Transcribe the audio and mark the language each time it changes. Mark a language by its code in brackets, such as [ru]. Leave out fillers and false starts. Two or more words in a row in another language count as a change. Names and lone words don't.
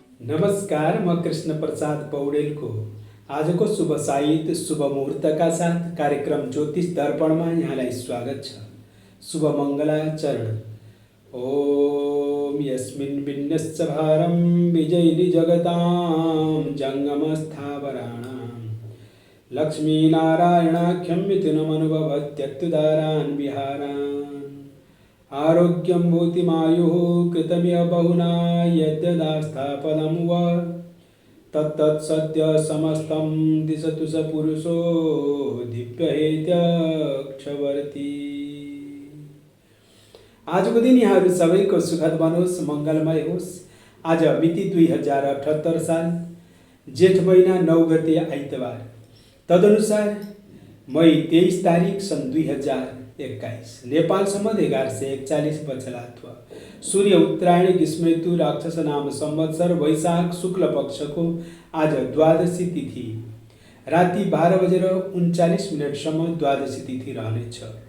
[ne] नमस्कार, म कृष्ण प्रसाद पौडेलको आजको शुभ साहित्य शुभ मुहूर्तका साथ कार्यक्रम ज्योतिष दर्पणमा यहाँलाई स्वागत छ। शुभ मङ्गलाचरण। [sa] ओम यस्मिन् विन्यस्य भारं विजयिनी जगतां जङ्गमस्थावराणां लक्ष्मीनारायणाख्यं मिथुनमनुभवत्यत्युदारान् विहारान् आरोग्यं भूतिमायुः कृतमिह बहुना यद्यदास्थापदं वा तत्तत् सद्य समस्तं दिशतु स पुरुषो दिव्यहेत्यक्षवर्ती। [ne] आजको दिन यहाँहरू सबैको सुखद बनोस्, मङ्गलमय होस्। आज मिति 2078 साल जेठ महिना 9 गते आइतबार, तदनुसार मई 23 तारिक सन् 2021 नेपाल सम्बन्ध 1141 पछलात्व सूर्य उत्तरायण ग्रीष्म ऋतु राक्षस नाम संवत्सर वैशाख शुक्ल पक्षको आज द्वादशी तिथि राति 12:39 द्वादशी तिथि रहनेछ।